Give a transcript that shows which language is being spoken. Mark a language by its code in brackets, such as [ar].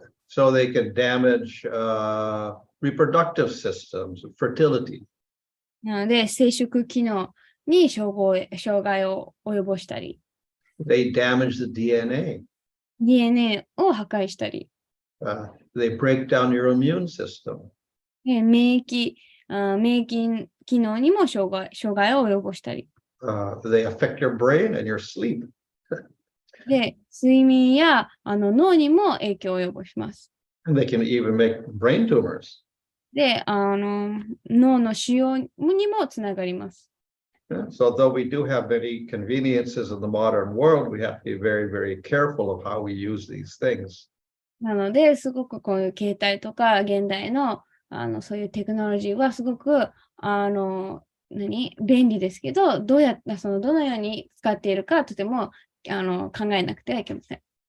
[en] So they can damage reproductive systems, fertility. [ja] なので、生殖機能に障害を及ぼしたり、 [en] They damage the DNA. [ja] DNA を破壊したり、 [en] They break down your immune system. [ja] 免疫機能にも障害を及ぼしたり。 [en] They affect your brain and your sleep. [ja] で、睡眠や脳にも影響を及ぼします。 [en] And they can even make brain tumors. [ja] で、脳の腫瘍にもつながります。 [en] So though we do have many conveniences in the modern world, we have to be very, very careful of how we use these things. [ja] なので、すごくこういう携帯とか現代の、そういうテクノロジーはすごく便利ですけど、どのように使っているかとても考えなくてはいけません。